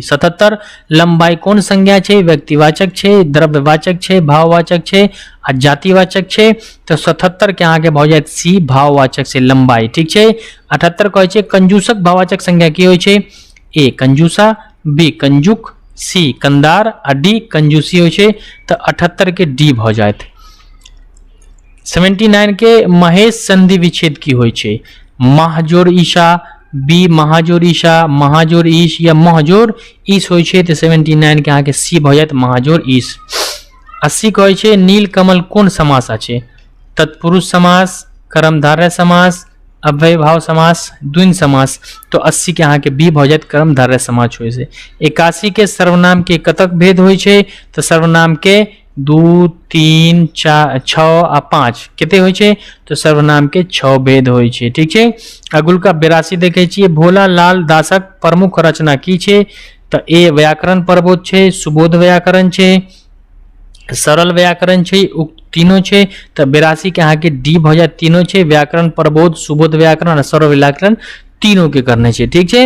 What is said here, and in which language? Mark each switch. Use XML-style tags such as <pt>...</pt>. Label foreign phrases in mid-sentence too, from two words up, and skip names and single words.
<mai>77 लंबाई कोन संज्ञा छै, व्यक्तिवाचक छै, द्रव्यवाचक छै, भाववाचक छै आ जातिवाचक छै, तो 77 के अहाँके भऽ जायत सी भाववाचक से लंबाई, ठीक छै। 78 कहै छै कंजूसक भाववाचक संज्ञा की होइ छै, ए कंजूसा, बी कंजुक, सी कंदार आ डी कंजूसी होइ छै, तो 78 के डी भऽ जायत। 79 के महेश संधि विच्छेद की होइ छै, महजोर ईशा, बी महाजोर ईशा, महाजोर ईश या महजोर ईश होइ छै, तो 79 के अहाँके सी भऽ जायत महाजोर ईश। 80 कहै छै नील कमल कोन समास अछि, तत्पुरुष समास, कर्मधारय समास, अव्ययभाव समास, द्विन समास, तो 80 के अहाँके बी भऽ जायत कर्मधारय समास होइ छै। 81 के सर्वनाम के कतक भेद होइ छै, तो सर्वनाम के 2 3 4 6 आ 5 कते होइ छै, तो सर्वनाम के 6 भेद होइ छै, ठीक छै। अगुल का 82 देखे छियै भोला लाल दासक प्रमुख रचना की छै, तो ए व्याकरण प्रबोध छै, सुबोध व्याकरण छै, सरल व्याकरण छै, उक्त तीनों छै, तो 82 के अहाँके डी भऽ जायत तीनों छै, व्याकरण प्रबोध, सुबोध व्याकरण आ सरल व्याकरण तीनों के करने छै, ठीक छै।</mai>